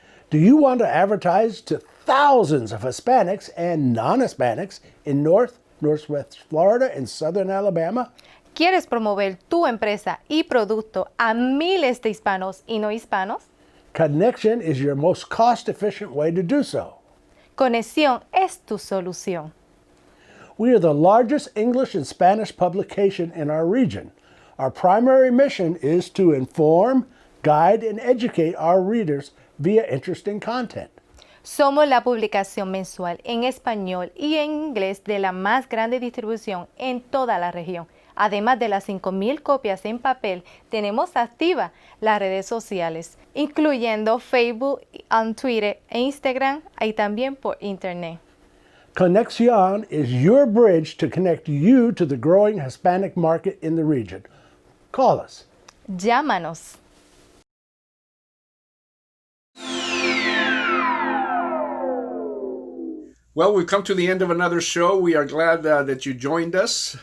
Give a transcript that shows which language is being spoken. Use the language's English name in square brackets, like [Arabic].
[English] Do you want to advertise to thousands of Hispanics and non-Hispanics in Northwest Florida and Southern Alabama? [Spanish] ¿Quieres promover tu empresa y producto a miles de hispanos y no hispanos? [English] Connection is your most cost-efficient way to do so. [Spanish] Conexión es tu solución. [English] We are the largest English and Spanish publication in our region. Our primary mission is to inform, guide, and educate our readers via interesting content. [Spanish] Somos la publicación mensual en español y en inglés de la más grande distribución en toda la región. Además de las 5,000 copias en papel, tenemos activas las redes sociales, incluyendo Facebook, Twitter e Instagram, y también por Internet. [English] Conexión is your bridge to connect you to the growing Hispanic market in the region. Call us. [Spanish] Llámanos. [English] Well, we've come to the end of another show. We are glad that you joined us.